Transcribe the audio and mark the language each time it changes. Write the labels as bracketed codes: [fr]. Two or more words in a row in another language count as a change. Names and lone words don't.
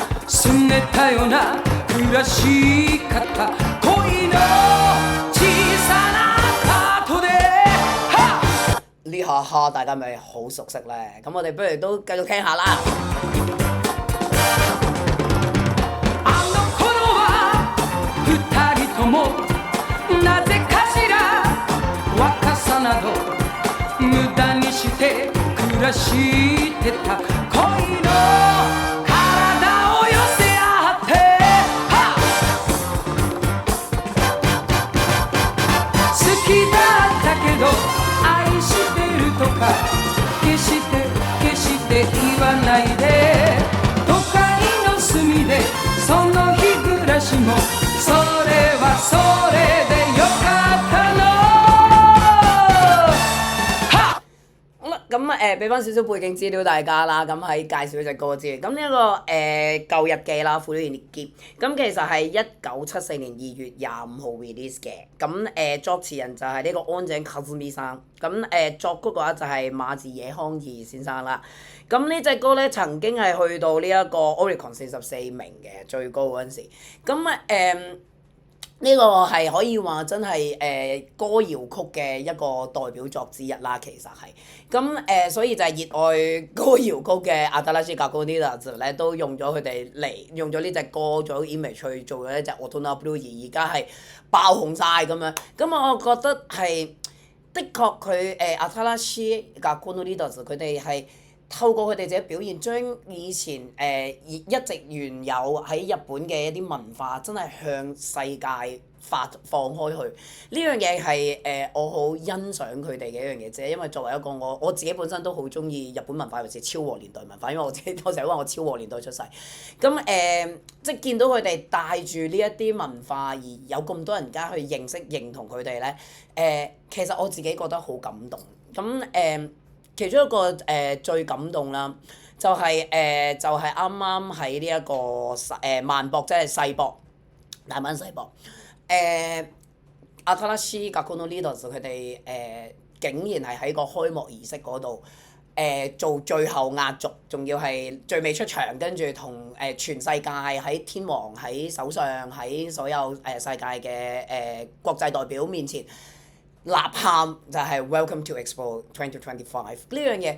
[yue] 呢下哈大家咪好熟悉咧，咁我哋不如都繼續聽下啦。 [ja] 無駄にして暮らしてた恋の体を寄せ合って好きだったけど愛してるとか決して言わないで都会の隅でその日暮らしもそれはそれでよかったの。 [yue] 咁俾翻少少背景資料大家啦，咁喺介紹呢隻歌之餘，咁呢一個舊日記啦，古典日記，咁其實係1974年2月25號 release 嘅，咁作詞人就係呢個安井和美生，咁作曲嘅話就係馬自野康二先生啦，咁呢隻歌咧曾經係去到呢一個 Oricon 44名嘅最高嗰陣時，咁呢個係可以話真係歌謠曲嘅一個代表作之一啦，其實係咁所以就係熱愛歌謠曲嘅新しい學校リーダーズ咧，都用咗佢哋嚟用咗呢隻歌做 image 去做咗一隻 Ottona Blue， 而家係爆紅晒咁樣。咁我覺得係的確佢新しい學校リーダーズ佢哋係透過佢哋自己表現，將以前一直原有喺日本嘅一啲文化，真係向世界放開去。呢樣嘢係我好欣賞佢哋嘅一樣嘢啫。因為作為一個我自己本身都好中意日本文化，尤其是昭和年代文化，因為我成日話我昭和年代出世。咁即係見到佢哋帶住呢一啲文化，而有咁多人家去認識認同佢哋咧，其實我自己覺得好感動。咁其中一個最感動啦，就係啱啱喺呢一個萬博，即係世博，大阪世博。新しい學校のリーダーズ佢哋竟然係喺個開幕儀式嗰度做最後壓軸，仲要係最尾出場，跟住同全世界喺天皇喺首相喺所有世界嘅國際代表面前吶喊，就係 [en] Welcome to Expo 2025 [yue] 呢樣嘢。